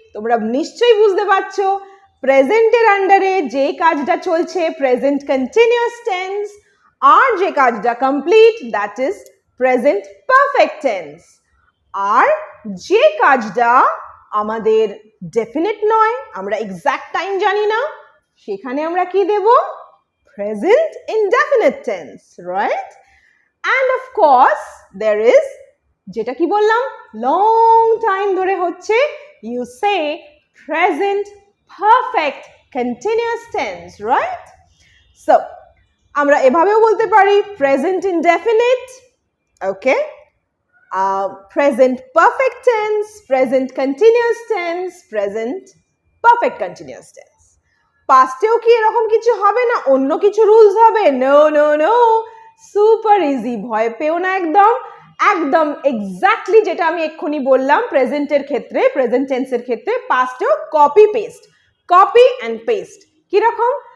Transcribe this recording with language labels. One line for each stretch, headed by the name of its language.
Bangla: তোমরা নিশ্চয়ই বুঝতে পারছো, প্রেজেন্টের আন্ডারে যে কাজটা চলছে প্রেজেন্ট কন্টিনিউয়াস টেন্স, আর যে কাজটা complete
English: that is
Bangla: present perfect tense, আর যে কাজটা আমাদের ডেফিনিট নয়, আমরা এক্সাক্ট টাইম জানি না, সেখানে আমরা কি দেব?
English: Present indefinite tense, right? And of course there is,
Bangla: যেটা কি বললাম, লং টাইম ধরে হচ্ছে,
English: You say present perfect continuous tense, right? So,
Bangla: আমরা এভাবেও বলতে পারি
English: present indefinite, okay? Present perfect tense, present continuous tense, present perfect continuous tense.
Bangla: পাস্টেও কি এরকম কিছু হবে না, অন্য কিছু রুলস হবে?
English: no no no, super easy,
Bangla: ভয় পেও না একদম। একদম এক্স্যাক্টলি যেটা আমি এক্ষুনি বললাম প্রেজেন্টের ক্ষেত্রে, প্রেজেন্ট টেন্সের ক্ষেত্রে পাস্টেও copy paste, copy and paste. কিরকম?